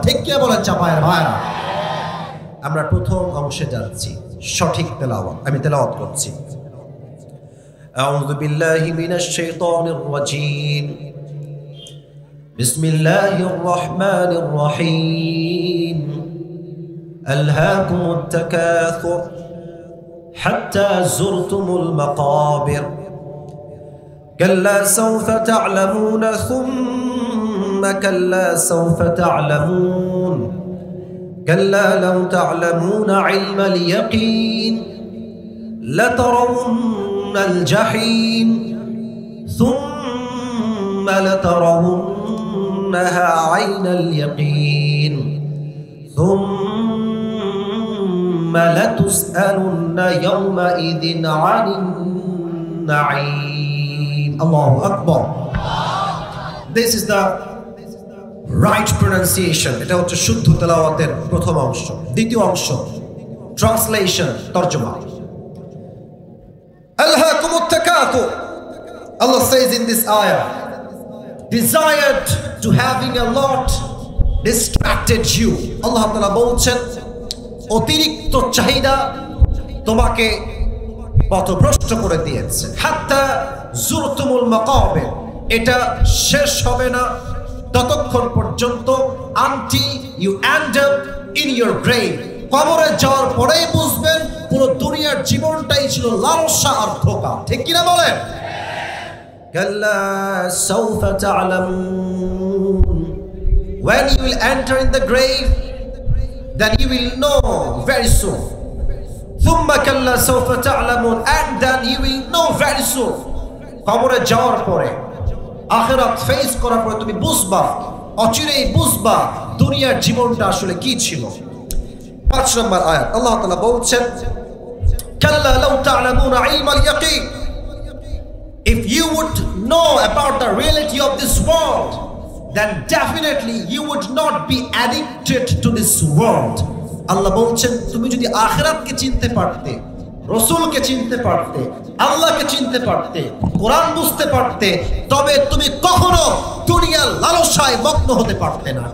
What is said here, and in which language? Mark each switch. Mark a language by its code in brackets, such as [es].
[bn] ঠিক কি বলেন চাপায়ের ভাইরা? আমরা প্রথম অংশে যাচ্ছি, সঠিক তেলাওয়াত। আমি তেলাওয়াত করছি। [ar] আউযু বিল্লাহি মিনাশ শাইতানির রাজীম, বিসমিল্লাহির রহমানির রহিম। আলহাকুমুত তাকাসুর حتى زرتم المقابر كلا سوف تعلمون ثم كلا سوف تعلمون كلا لو تعلمون علم اليقين لترون الجحيم ثم لترونها عين اليقين ثم لتسألن يومئذ عن النعيم. Allahu Akbar. [en] This is the right pronunciation. [bn] এটা হচ্ছে শুদ্ধ তেলাওয়াতের প্রথম অংশ। দ্বিতীয় অংশ translation, তরজমা। আলহাকুমুত তাকাসুর, [en] Allah says in this ayah, desired to having a lot distracted you. [bn] Allah Ta'ala বলছেন অতিরিক্ত চাহিদা তোমাকে পথভ্রষ্ট করে দিয়েছে। [ar] হাত্তা জুরতুমুল মাকাবির, [bn] এটা শেষ হবে না ততক্ষণ পর্যন্ত [en] until you end up in your grave. [bn] কবরে যাওয়ার পরেই বুঝবেন পুরো দুনিয়ার জীবনটাই ছিল লালসা আর ধোঁকা। ঠিক কিনা বলেন? [ar] কাল্লা সাউফা তা'লামুন, [en] when you will enter in the grave, then you will know very soon. [ar] Thumma kalla sawfa ta'lamun, [en] and then you will know very soon. [bn] কবরে যাওয়ার পরে, আখিরাত ফেস করার পরে তুমি বুঝবা, অচিরেই বুঝবা দুনিয়ার জীবনটা আসলে কি ছিল। 5 নম্বর আয়াত আল্লাহ তাআলা বলছেন, [ar] কাল্লা লাউ তা'লামুনা ইলমাল ইয়াকিন, [en] if you would know about the reality of this world, then definitely you would not be addicted to this world. [bn] আল্লাহ বলছেন তুমি যদি আখিরাতকে চিনতে পারতে, রাসূলকে চিনতে পারতে, আল্লাহকে চিনতে পারতে, কোরআন বুঝতে পারতে, তবে তুমি কখনো দুনিয়ার লালসায় মগ্ন হতে পারতে না।